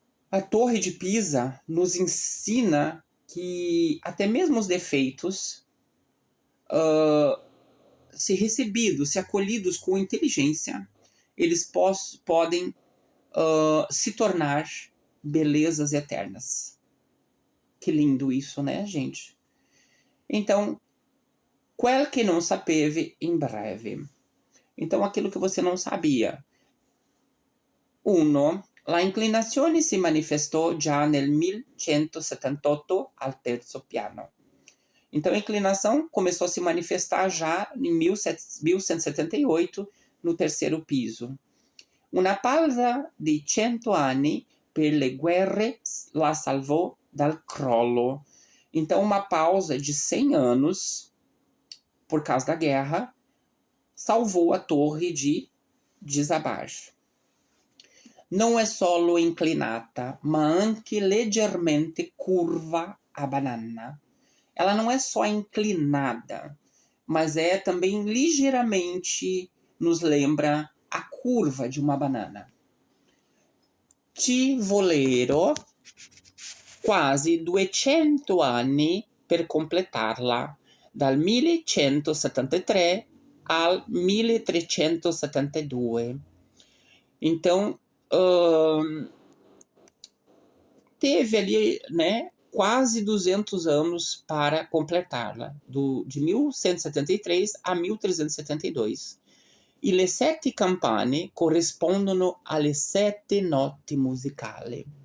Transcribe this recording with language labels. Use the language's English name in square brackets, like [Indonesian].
[Portuguese] A Torre de Pisa nos ensina que até mesmo os defeitos, se recebidos, se acolhidos com inteligência, eles podem se tornar belezas eternas. Que lindo isso, né, gente? [Italian] Então, quel che non sapevi in breve. [Portuguese] Então, aquilo que você não sabia. 1. [Italian] La inclinazione si manifestò già nel 1178 al terzo piano. [Portuguese] Então, a inclinação começou a se manifestar já em 1178 no terceiro piso. [Italian] Una pausa di 100 anni per le guerre la salvò dal crollo. [Portuguese] Então, uma pausa de 100 anos, por causa da guerra, salvou a torre de desabar. [Italian] Non è solo inclinata, ma anche leggermente curva a banana. [Portuguese] Ela não é só inclinada, mas é também ligeiramente nos lembra a curva de uma banana. [Italian] Ci vollero quasi 200 anni per completarla, dal 1173 al 1372. [Portuguese] Então, teve ali, né, quase 200 anos para completá-la, de 1173 a 1372. [Italian] E le 7 campane corrispondono alle 7 note musicali.